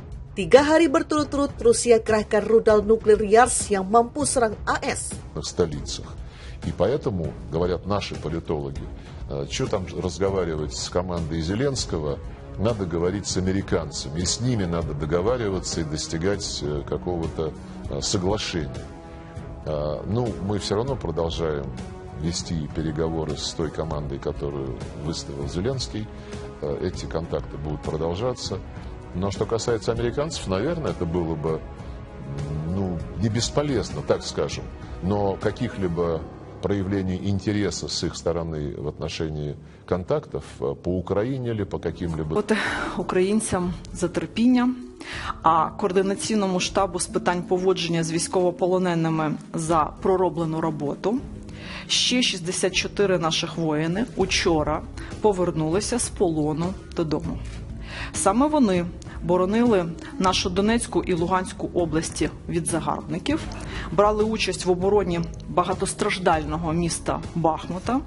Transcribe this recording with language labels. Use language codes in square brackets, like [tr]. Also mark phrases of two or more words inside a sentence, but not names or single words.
[id] 3 hari berturut-turut Rusia kerahkan rudal nuklir Yars yang mampu serang AS. [ru] В столицах. И поэтому, говорят наши политологи, что там разговаривать с командой Зеленского, надо говорить с американцами. И с ними надо договариваться и достигать какого-то соглашения. Ну, мы все равно продолжаем вести переговоры с той командой, которую выставил Зеленский. Эти контакты будут продолжаться. Но что касается американцев, наверное, это было бы не бесполезно, так скажем. Но каких-либо проявлений интереса с их стороны в отношении контактов по Україні или по каким-либо... [uk] Українцям за терпіння, а Координаційному штабу з питань поводження з військовополоненими за пророблену роботу. Ще 64 наших воїни учора повернулися з полону додому. Саме вони боронили нашу Донецьку і Луганську області від загарбників, брали участь в обороні багатостраждального міста Бахмута.